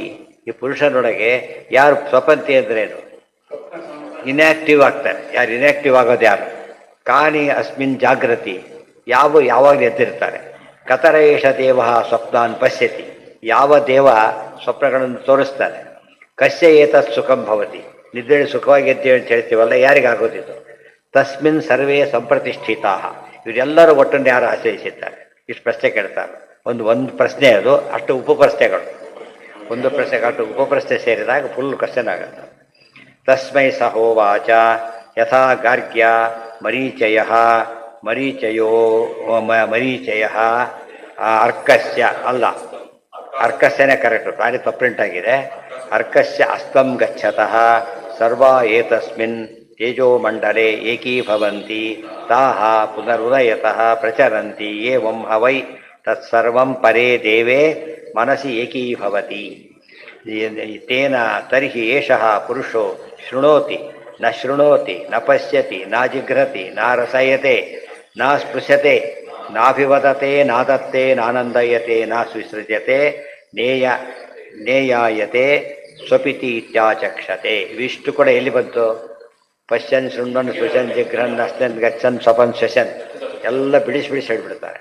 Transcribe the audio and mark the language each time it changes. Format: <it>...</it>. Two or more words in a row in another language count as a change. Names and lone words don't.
<kn>ಈ ಪುರುಷನೊಳಗೆ ಯಾರು ಸ್ವಪಂತಿ ಅಂದ್ರೇನು? ಇನ್ಯಾಕ್ಟಿವ್ ಆಗ್ತಾರೆ. ಯಾರು ಇನ್ಯಾಕ್ಟಿವ್ ಆಗೋದು ಯಾರು?</kn> <sa>ಕಾನಿ ಅಸ್ಮಿನ್ ಜಾಗೃತಿ,</sa> <kn>ಯಾವಾಗಲೂ ಎದ್ದಿರ್ತಾರೆ.</kn> <sa>ಕತರ ಏಷ ದೇವ ಸ್ವಪ್ನಾನ್ ಪಶ್ಯತಿ,</sa> <kn>ಯಾವ ದೇವ ಸ್ವಪ್ನಗಳನ್ನು ತೋರಿಸ್ತಾನೆ.</kn> <sa>ಕಸ್ಯ ಏತತ್ ಸುಖಂ ಭವತಿ,</sa> <kn>ನಿದ್ದೆ ಸುಖವಾಗಿ ಎದ್ದೇಳಿ ಅಂತ ಹೇಳ್ತೀವಲ್ಲ, ಯಾರಿಗಾಗೋದಿದ್ದು?</kn> <sa>ತಸ್ಮಿನ್ ಸರ್ವೇ ಸಂಪ್ರತಿಷ್ಠಿತಾ,</sa> <kn>ಇವರೆಲ್ಲರೂ ಒಟ್ಟನ್ನು ಯಾರು ಆಶ್ರಯಿಸಿದ್ದಾರೆ? ಇಷ್ಟು ಪ್ರಶ್ನೆ ಕೇಳ್ತಾರೆ. ಒಂದು ಪ್ರಶ್ನೆ ಅದು, ಅಷ್ಟು ಉಪಪ್ರಶ್ನೆಗಳು. ಒಂದು ಪ್ರಶ್ನೆಗೆ ಅಷ್ಟು ಉಪಪ್ರಶ್ನೆ ಸೇರಿದಾಗ</kn> <en>full question</en> <kn>ಆಗುತ್ತೆ.</kn> <sa>ತಸ್ಮೈ ಸಹೋವಾಚ ಯಥಾ ಗಾರ್ಗ್ಯ ಮರೀಚಯ ಅರ್ಕಸ್ಯ</sa> <kn>ಅಲ್ಲ, ಅರ್ಕಸ್ಯನೇ ಕರೆಕ್ಟು, ಭಾರಿ ಪ್ರಿಂಟ್ ಆಗಿದೆ.</kn> <sa>ಅರ್ಕಸ್ಯ ಅಸ್ತಂ ಗಚ್ಚತಃ ಸರ್ವಾ ಏತಸ್ಮಿನ್ ತೇಜೋಮಂಡಲೆ ಏಕೀಭವಂತಿ ತಾಹ ಪುನರುದಯತಃ ಪ್ರಚರಂತಿ ಏವಂ ಹವೈ ತತ್ಸರ್ವಂ ಪರೇ ದೇವೇ ಮನಸಿ ಏಕೀಭವತಿ. ತೇನ ತರ್ಹಿ ಏಷಃ ಪುರುಷೋ ಶೃಣೋತಿ ನ ಶೃಣೋತಿ ನ ಪಶ್ಯತಿ ನ ಜಿಘ್ರತಿ ನ ರಸಯತೆ ನ ಸ್ಪೃಶತೆ ನಾಭಿವದತೆ ನಾದತ್ತೆ ನಾನಂದಯತೆ ನ ಸುಸೃಜ್ಯತೆ ನೇಯಾಯತೆ ಸ್ವಪಿತಿ ಇತ್ಯಾಚಕ್ಷತೆ.</sa> <kn>ಇವಿಷ್ಟು ಕೂಡ ಎಲ್ಲಿ ಬಂತು?</kn> <sa>ಪಶ್ಯನ್ ಶೃಣ್ವನ್ ಸ್ಪೃಶನ್ ಜಿಘ್ರನ್ ಅಸ್ನನ್ ಗಚ್ಚನ್ ಸ್ವಪನ್ ಶ್ವಸನ್</sa> <kn>ಎಲ್ಲ ಬಿಡಿಸಿ ಹೇಳ್ಬಿಡ್ತಾರೆ.</kn>